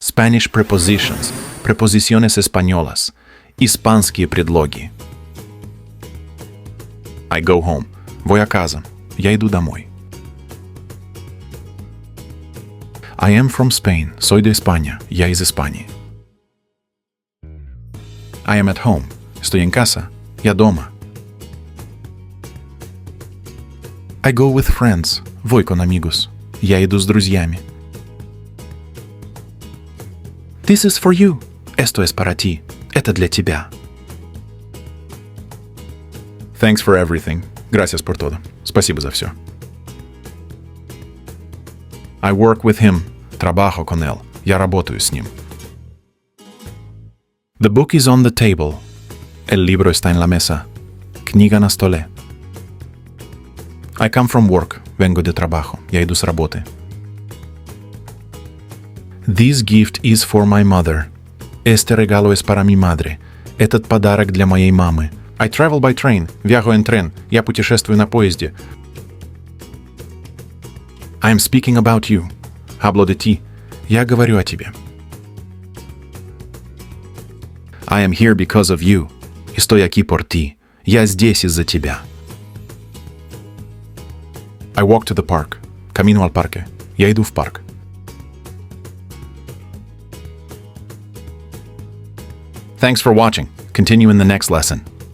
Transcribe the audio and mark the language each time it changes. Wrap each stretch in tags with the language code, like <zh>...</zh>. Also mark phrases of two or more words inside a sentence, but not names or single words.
<en>Spanish prepositions,</en> <es>preposiciones españolas,</es> <ru>испанские предлоги.</ru> <en>I go home.</en> <es>Voy a casa.</es> <ru>Я иду домой.</ru> <en>I am from Spain.</en> <es>Soy de España.</es> <ru>Я из Испании.</ru> <en>I am at home.</en> <es>Estoy en casa.</es> <ru>Я дома.</ru> <en>I go with friends.</en> <es>Voy con amigos.</es> <ru>Я иду с друзьями.</ru> <en>This is for you.</en> <es>Esto es para ti.</es> <ru>Это для тебя.</ru> <en>Thanks for everything.</en> <es>Gracias por todo.</es> <ru>Спасибо за все.</ru> <en>I work with him.</en> <es>Trabajo con él.</es> <ru>Я работаю с ним.</ru> <en>The book is on the table.</en> <es>El libro está en la mesa.</es> <ru>Книга на столе.</ru> <en>I come from work.</en> <es>Vengo de trabajo.</es> <ru>Я иду с работы.</ru> <en>This gift is for my mother.</en> <es>Este regalo es para mi madre.</es> <ru>Этот подарок для моей мамы.</ru> <en>I travel by train.</en> <es>Viajo en tren.</es> <ru>Я путешествую на поезде.</ru> <en>I am speaking about you.</en> <es>Hablo de ti.</es> <ru>Я говорю о тебе.</ru> <en>I am here because of you.</en> <es>Estoy aquí por ti.</es> <ru>Я здесь из-за тебя.</ru> <en>I walk to the park.</en> <es>Camino al parque.</es> <ru>Я иду в парк.</ru> <en>Thanks for watching. Continue in the next lesson.</en>